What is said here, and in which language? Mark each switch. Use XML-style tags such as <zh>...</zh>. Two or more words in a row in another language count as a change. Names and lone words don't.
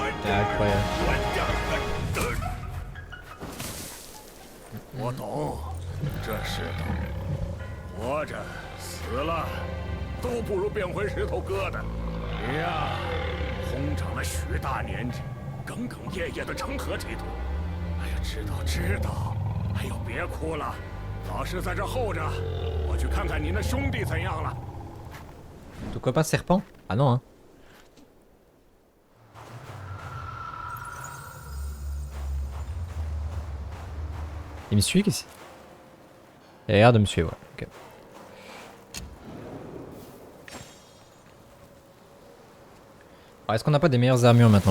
<fr>Incroyable.</fr> <zh>我懂，这世道，活着死了，都不如变回石头疙瘩。你呀，空长了许大年纪，耿耿夜夜的成何体统？哎呀，知道。哎呦，别哭了，老师在这候着，我去看看你那兄弟怎样了。</zh> <fr>Pourquoi pas serpent? Ah non, hein. Il me suit qu'ici? Il a l'air de me suivre, ouais. Ok. Alors, est-ce qu'on n'a pas des meilleures armures maintenant?</fr>